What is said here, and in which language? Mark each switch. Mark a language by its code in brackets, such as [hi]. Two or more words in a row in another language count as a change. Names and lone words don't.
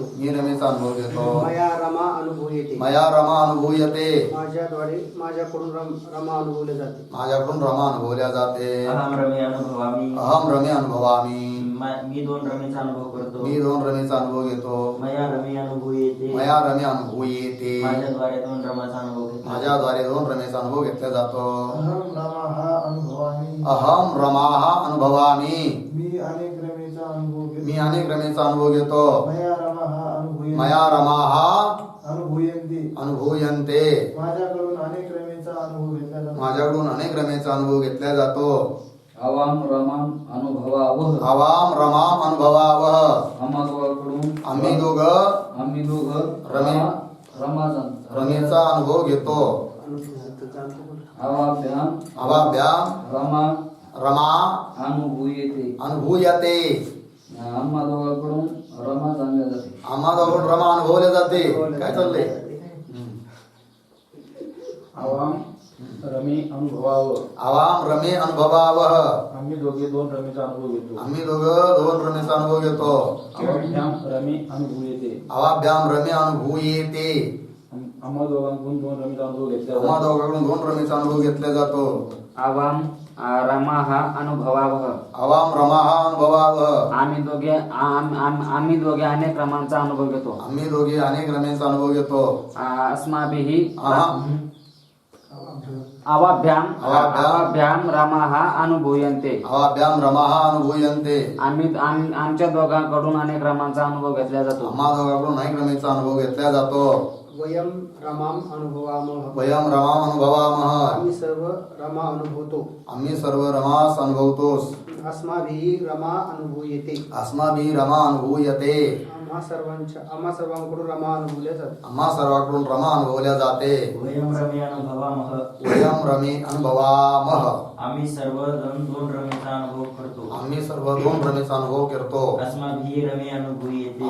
[mr] मी रमेचा अनुभव घेतो [sa] मया रमा अनुभूयते मया रमा अनुभूयते [mr] माझ्याद्वारे माझ्याकडून रमा अनुभवले जाते माझ्याकडून रमा अनुभवल्या जाते [sa] अहम रमे अनुभवामी अहम रमे अनुभवामी [mr] मी दोन रमेचा अनुभव करतो मी दोन रमेचा अनुभव घेतो [sa] मया रमे अनुभव येते मया रमे अनुभूयेते [mr] माझ्याद्वारे दोन रमाचा अनुभव घेतो माझ्याद्वारे दोन रमेचा अनुभव घेतला जातो [sa] अहम रमाः अनुभवामि अहम रमाः अनुभवामी [mr] मी अनेक रमेचा अनुभव घेतो मी अनेक रमेचा अनुभव घेतो [sa] मया रमाः अनुभूयन्ते मया रमाः अनुभूयन्ते अनुभूयन्ते [mr] माझ्याकडून अनेक रमेचा अनुभव घेतला जातो माझ्याकडून अनेक रमेचा अनुभव घेतला जातो [sa] आवाम रमाम अनुभवावह आवाम रमाम अनुभवावह [mr] आम्हा दोघांकडून आम्ही दोघं रमे रमे- रमाचा रमेचा अनुभव घेतो [sa] आवाभ्याम अवाभ्याम रमा रमा अनुभूयते अनुभूयते [mr] आम्हा दोघांकडून रमा जाणल्या जाते आम्हा दोघं रमा अनुभवले जाते काय चाललंय [sa] आवाम रमे अनुभवाव आवाम रमे अनुभवावह [mr] आम्ही दोघे दोन रमेचा अनुभव घेतो आम्ही दोघं दोन रमेचा अनुभव घेतो [sa] आवाभ्याम रमे अनुभूयते अवाभ्याम रमे अनुभूयेते [mr] आम्हा दोघांकडून दोन रमेचा अनुभव घेतला आम्हा जातो दोघांकडून दोन रमेचा अनुभव घेतला जातो [sa] आवाम रमाः अनुभवावः आवाम रमाः अनुभवावह [mr] आम्ही दोघे अनेक रमांचा अनुभव घेतो आम्ही दोघे अनेक रमेचा अनुभव घेतो [sa] अस्माभिः अहं अवाभ्याम रमाः अनुभूयन्ते अवाभ्याम रमाः अनुभूयन्ते [mr] आमच्या दोघांकडून अनेक रमांचा अनुभव घेतला जातो आम्हा दोघांकडून अनेक रमेचा अनुभव घेतला जातो [sa] वयम रमाम अनुभवामः वयम रमाम अनुभवामः [mr] आम्ही सर्व रमा अनुभवतो आम्ही सर्व रमास अनुभवतोस [sa] अस्माभिः रमा अनुभूयते अस्माभिः रमा अनुभूयते [mr] आम्हा सर्वांकडून रमा अनुभवल्या जाते आम्हा सर्वांकडून रमा अनुभवल्या जाते [sa] वयम रमे अनुभवामः वयम रमे अनुभवामः [mr] आम्ही सर्वजण दोन रमेचा अनुभव करतो आम्ही सर्व दोन रमेचा अनुभव करतो [sa] अस्माभिः रमे अनुभव येते